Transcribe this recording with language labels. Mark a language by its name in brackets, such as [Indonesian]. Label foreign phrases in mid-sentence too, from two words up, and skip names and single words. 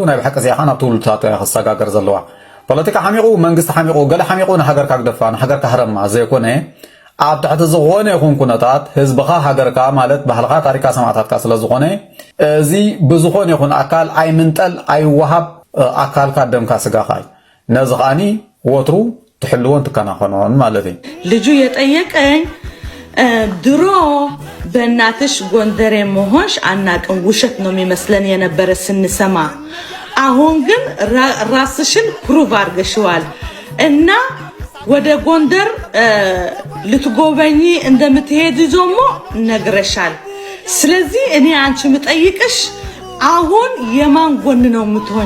[Tigrinya] ናይ ብሓቂ እዚኣ ናብ ትውልድታት ክሰጋገር ዘለዋ ፖለቲካ ሓሚቑ መንግስቲ ሓሚቑ ገለ ሓሚቑ ንሃገርካ ክደፋ ንሃገርካ ህረማ ዘይኮነ ኣብ ትሕቲ ዝኾነ ይኹን ኩነታት ህዝብኻ ሃገርካ ማለት ባህልኻ ታሪካ ሰማዕታትካ ስለ ዝኾነ እዚ ብዝኾነ ይኹን ኣካል ኣይምንጠል ኣይወሃብ ኣካልካ ደምካ ስጋኻ እዩ። ነዚ ኸዓኒ ወትሩ ትሕልዎን ትከናኸኖን ማለት እዩ። [Amharic] ልጁ የጠየቀኝ ድሮ በእናትሽ ጎንደሬ መሆንሽ አናቅም ውሸት ነው የሚመስለን የነበረ ስንሰማ፣ አሁን ግን ራስሽን ፕሩቭ አድርገሽዋል እና ወደ ጎንደር ልትጎበኚ እንደምትሄድ ዞሞ ነግረሻል። ስለዚህ እኔ አንቺ ምጠይቅሽ አሁን የማን ጎን ነው የምትሆኚ?